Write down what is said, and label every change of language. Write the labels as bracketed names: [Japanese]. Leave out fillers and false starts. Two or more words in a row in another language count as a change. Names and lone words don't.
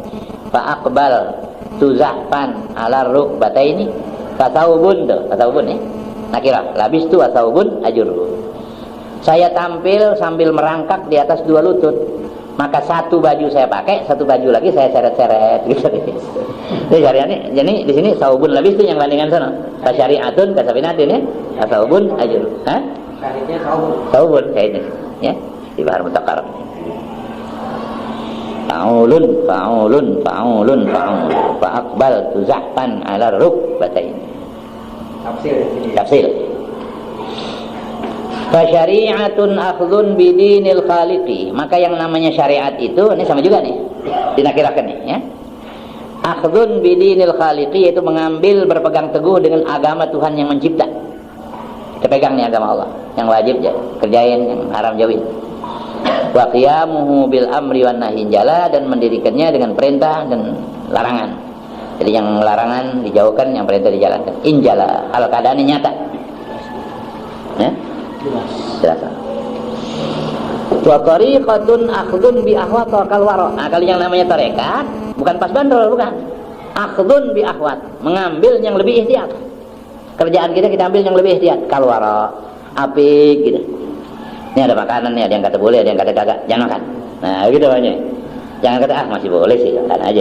[Arabic] فأقبل تزحفا على ركبتين فثوب tuh, saubun ya. نكرة، لبست وثوب أجر. [Indonesian] Saya tampil sambil merangkak di atas dua lutut. Maka satu baju saya pakai, satu baju lagi saya seret-seret gitu. Jadi syariatnya, jadi di sini [Arabic] ثوب لابس [Indonesian] itu yang bandingan sana. [Arabic] شريعة كسفينة ya, ثوب أجر. Hah? [Indonesian] Syariatnya saubun. Saubun kayaknya, ya di Bahar Mutaqarrib. [Arabic] فعولن، فعولن، فعولن، فعول. فأقبل تزحفا على ركبتين. [Indonesian] Tafsir. [Arabic] فشريعة أخذ بدين الخالق. [Indonesian] Maka yang namanya syariat itu, ini sama juga nih, dinakirakan nih ya. [Arabic] أخذ بدين الخالق, [Indonesian] yaitu mengambil, berpegang teguh dengan agama Tuhan yang mencipta. Kita pegang nih agama Allah, yang wajib kerjain, yang haram jauhin. [Arabic] وقيامه بالأمر والنهي جلا, [Indonesian] dan mendirikannya dengan perintah dan larangan. Jadi yang larangan dijauhkan, yang perintah dijalankan. Injala, hal keadaannya nyata. Ya? Jelas. [Arabic] وطريقة أخذ بأحوط كالورع. [Indonesian] Nah, kalau yang namanya tarekat bukan pas bandrol, bukan. [Arabic] أخذ بأحوط, [Indonesian] mengambil yang lebih ihtiyat. Kerjaan kita ambil yang lebih ihtiyat, [Arabic] كالورع. [Indonesian] Apik gitu. Ini ada makanan nih, ada yang kata boleh, ada yang kata kagak, jangan makan. Nah, gitu banyak. Jangan kata masih boleh sih, makan aja.